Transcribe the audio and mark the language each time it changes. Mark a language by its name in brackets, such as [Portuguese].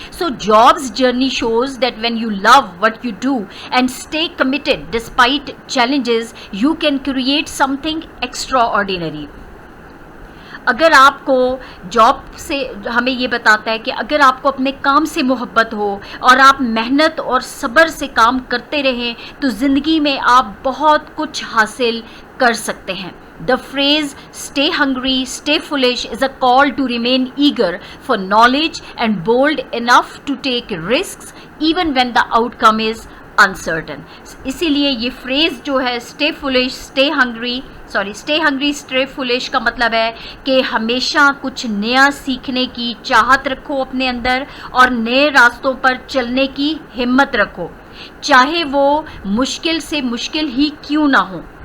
[English] So Jobs journey shows that when you love what you do and stay committed despite challenges, you can create something extraordinary. [Hindi] अगर आपको job से, हमें ये बताता है कि अगर आपको अपने काम से मोहब्बत हो और आप मेहनत और सब्र से काम करते रहें तो ज़िंदगी में आप बहुत कुछ हासिल कर सकते हैं। [English] The phrase stay hungry, stay foolish is a call to remain eager for knowledge and bold enough to take risks even when the outcome is uncertain. [Hindi] इसीलिए ये फ्रेज़ जो है stay foolish, stay hungry, stay foolish का मतलब है कि हमेशा कुछ नया सीखने की चाहत रखो अपने अंदर और नए रास्तों पर चलने की हिम्मत रखो, चाहे वो मुश्किल से मुश्किल ही क्यों ना हो।